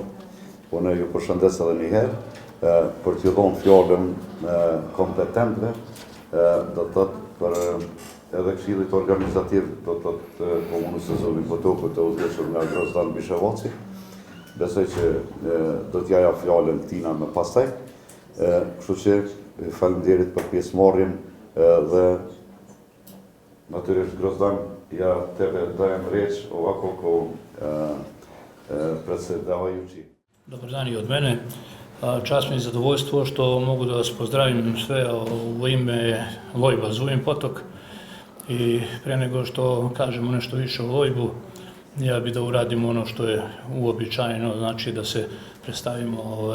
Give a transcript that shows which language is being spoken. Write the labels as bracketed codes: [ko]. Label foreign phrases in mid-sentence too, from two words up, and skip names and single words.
[sq] Unë ju përshëndes edhe një herë për t'ju dhënë fjalën kompetentëve, do të thotë për edhe Këshillit organizativ, do të thotë Komunës së Zubin Potokut të udhëhequr nga Grozdan Bishevaci. Besoj që do t'ja jap fjalën Tina më pastaj. Kështu që faleminderit për pjesëmarrjen dhe natyrisht Grozdan [sr] ja tebe dajem riječ ovako kao predsjedavajući. Dobar dan i od mene. Čast mi je zadovoljstvo što mogu da vas pozdravim sve u ime Lojba Zubin Potok i pre nego što kažemo nešto više o Lojbu, ja bi da uradim ono što je uobičajeno, znači da se predstavimo.